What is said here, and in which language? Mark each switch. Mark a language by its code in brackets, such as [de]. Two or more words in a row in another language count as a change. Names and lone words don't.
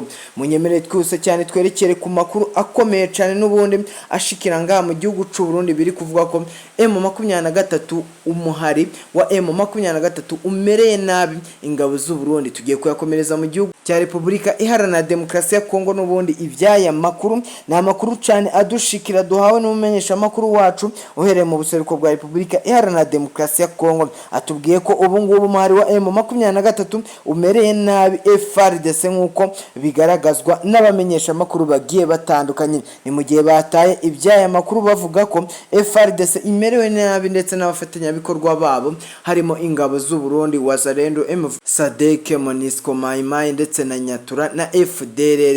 [rw] Munyemerere twese cyane twerekere ku makuru akomeye cyane n'ubundi ashikira ngaha mu gihugu cy'u Burundi, biri kuvuga ko M23 umuhari wa M23 umereye nabi ingabo z'u Burundi. Tugiye kuyakomereza mu gihugu cya Repubulika Iharanira Demokarasi ya Kongo. N'ubundi ibyaya makuru ni amakuru cyane adushikira duhawe n'umumenyesha makuru wacu uhereye mu buseruko bwa Repubulika Iharanira Demokarasi ya Kongo. Atubwiye ko ubu ngubu umuhari wa M23 umereye nabi FARDC nk'uko bigaragazwa n'abamenyesha makuru bagiye batandukanye. Ni mu gihe bataye ibyaya makuru bavuga ko FARDC imerewe nabi ndetse n'abafatanyabikorwa babo harimo ingabo z'u Burundi, Wazalendo, SADC, MONUSCO, Mai Mai ndetse na Nyatura na FDLR.